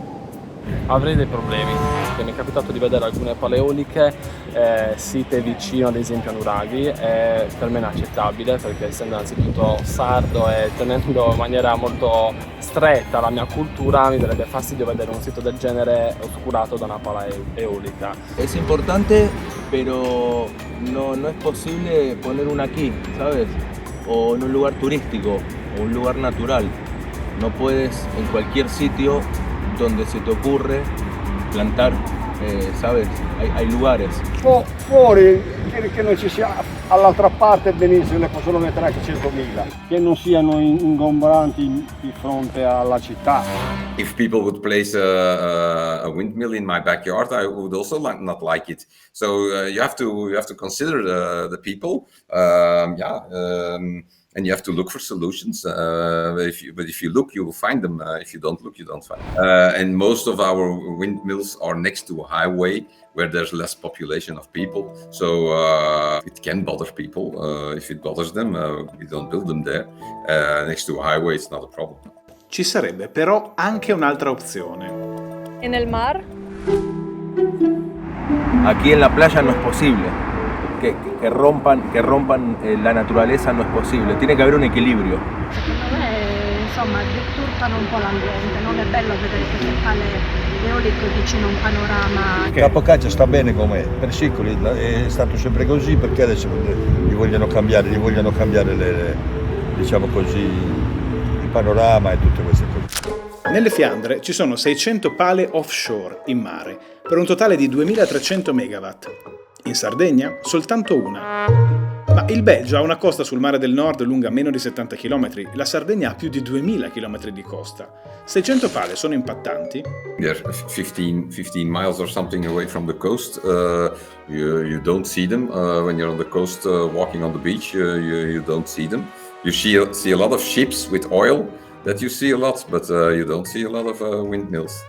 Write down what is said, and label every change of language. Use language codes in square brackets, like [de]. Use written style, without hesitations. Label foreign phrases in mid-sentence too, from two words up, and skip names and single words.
[it] Avrei dei problemi, perché mi è capitato di vedere alcune paleoliche site vicino ad esempio a Nuraghi, e per me è inaccettabile perché essendo innanzitutto sardo e tenendo in maniera molto stretta la mia cultura mi darebbe fastidio vedere un sito del genere oscurato da una pala eólica. [es] Es importante, pero no es posible poner una aquí, ¿sabes? O en un lugar turístico, o un lugar natural. No puedes en cualquier sitio donde se te ocurre plantar, ¿sabes? Hay lugares. [it] Fuori, che non ci sia all'altra parte benissimo, ne possono mettere anche 100.000, che non siano ingombranti di fronte alla città. [en] If people would place a windmill in my backyard, I would also not like it. So you have to consider the people, and you have to look for solutions. But if you look, you will find them. If you don't look, you don't find them. And most of our windmills are next to a highway where there's less population of people. So it can bother people. If it bothers them, we don't build them there. Next to a highway, it's not a problem. [it] Ci sarebbe però anche un'altra opzione. [es] En el mar? Aquí en la playa no es posible. Que rompan la naturaleza no es posible. Tiene que haber un equilibrio. [it] Secondo me, insomma, deturpano un po' l'ambiente. Non è bello vedere queste pale eoliche vicino a un panorama. Capocaccia sta bene com'è, per secoli è stato sempre così, perché adesso gli vogliono cambiare diciamo così, il panorama e tutte queste cose. Nelle Fiandre ci sono 600 pale offshore in mare, per un totale di 2300 megawatt. In In Sardegna soltanto una. Ma il Belgio ha una costa sul mare del nord lunga meno di 70 km, la Sardegna ha più di 2000 km di costa. 600 pale sono impattanti? [en] They're 15 miles or something away from the coast. You don't see them. When you're on the coast walking on the beach, you don't see them. You see a lot of ships with oil, that you see a lot, but you don't see a lot of windmills.